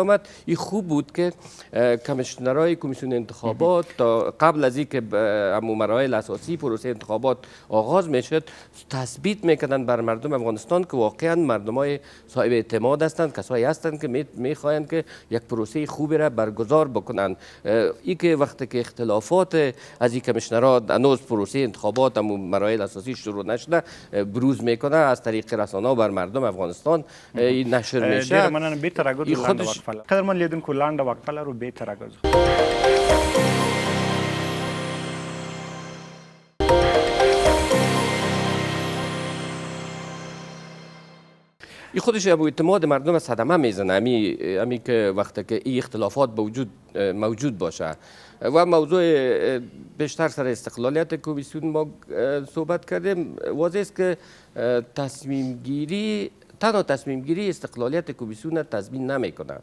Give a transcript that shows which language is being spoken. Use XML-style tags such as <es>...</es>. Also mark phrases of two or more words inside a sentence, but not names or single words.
<fa>آمد این خوب بود که کمیشنرهای کمیسیون انتخابات تا قبل از اینکه همون مراحل اساسی پروسه انتخابات آغاز میشد تثبیت میکردن بر مردم افغانستان که واقعا مردمای صاحب اعتماد هستند کسایی هستند که میخواهند که یک پروسه خوبی را برگزار بکنند این که وقتی که اختلافات از این کمیشنرها هنوز پروسه انتخابات همون مراحل اساسی شروع نشده بروز میکنه از طریق رسانه بر مردم افغانستان نشر میشه</fa> <ps>ډېر مننه بیرته راګرځو لاندې وقفه لرو قدرمن لیدونکو لاندې وقفه لرو بیرته راګرځو</ps> <fa>این خودش اعتماد مردم از صدمه میزنه. امی که وقتی که این اختلافات موجود باشه و موضوع بیشتر سر استقلالیت کمیسیون ما صحبت کردیم. واضح است که تنها تصمیم گیری استقلالیت کمیسیون تضمین نمیکنه.</fa>